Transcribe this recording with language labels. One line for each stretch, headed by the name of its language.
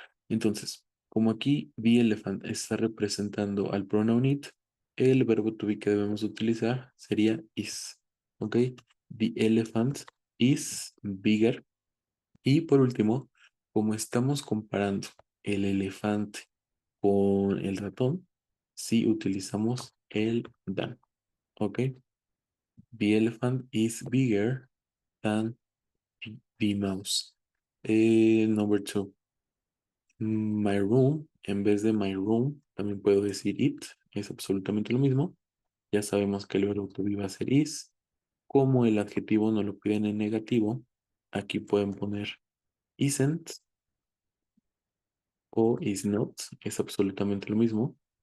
Spanish: Entonces, como aquí the elephant está representando al pronoun it, el verbo to be que debemos utilizar sería is. ¿Ok?
English: The elephant is bigger.
Spanish: Y por último, como estamos comparando el elefante con el ratón, si utilizamos el than. ¿Ok?
English: The elephant is bigger than the mouse.
Spanish: Number two, my room, en vez de my room, también puedo decir it, es absolutamente lo mismo. Ya sabemos que el verbo to be va a ser is. Como el adjetivo no lo piden en negativo, aquí pueden poner isn't o is not, es absolutamente lo mismo.